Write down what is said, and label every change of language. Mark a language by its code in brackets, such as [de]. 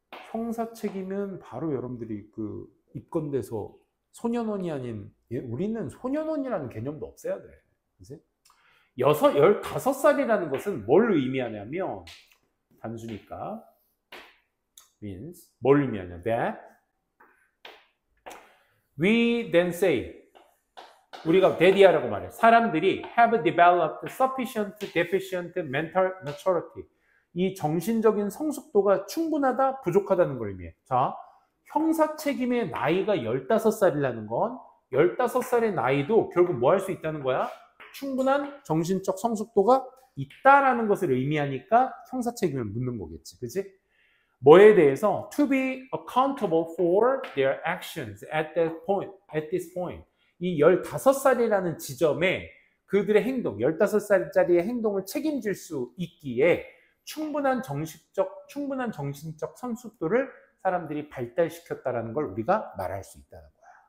[ko] 형사 책임은 바로 여러분들이 그 입건돼서 소년원이 아닌, 우리는 소년원이라는 개념도 없애야 돼. 그치? 15살이라는 것은 뭘 의미하냐면, 단수니까, means, 뭘 의미하냐, [en] that we then say, [ko] 우리가 that이라고 말해. 사람들이 [en] have developed sufficient deficient mental maturity. [ko] 이 정신적인 성숙도가 충분하다, 부족하다는 걸 의미해. 자, 형사 책임의 나이가 15살이라는 건 15살의 나이도 결국 뭐 할 수 있다는 거야? 충분한 정신적 성숙도가 있다라는 것을 의미하니까 형사 책임을 묻는 거겠지. 그치? 뭐에 대해서? [en] To be accountable for their actions at this point. [ko] 이 15살이라는 지점에 그들의 행동, 15살짜리의 행동을 책임질 수 있기에 충분한 정신적 성숙도를 사람들이 발달시켰다라는 걸 우리가 말할 수 있다는 거야.